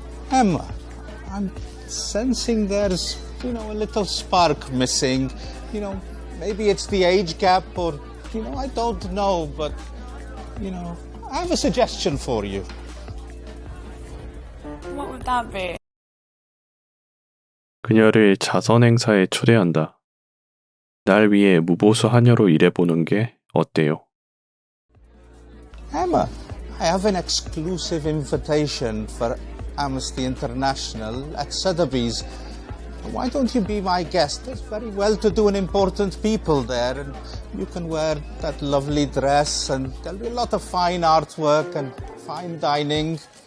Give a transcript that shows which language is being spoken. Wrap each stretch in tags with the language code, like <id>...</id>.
<en>Emma, I'm sensing there's, a little spark missing. Maybe it's the age gap or, I don't know, but, I have a suggestion for you. What would that be?</en> <ko>그녀를 자선 행사에 초대한다. 날 위해 무보수 하녀로 일해보는 게 어때요?</ko> <en>Emma, I have an exclusive invitation for Amnesty International at Sotheby's. Why don't you be my guest? There's very well-to-do and important people there, and you can wear that lovely dress, and there'll be a lot of fine artwork and fine dining.</en>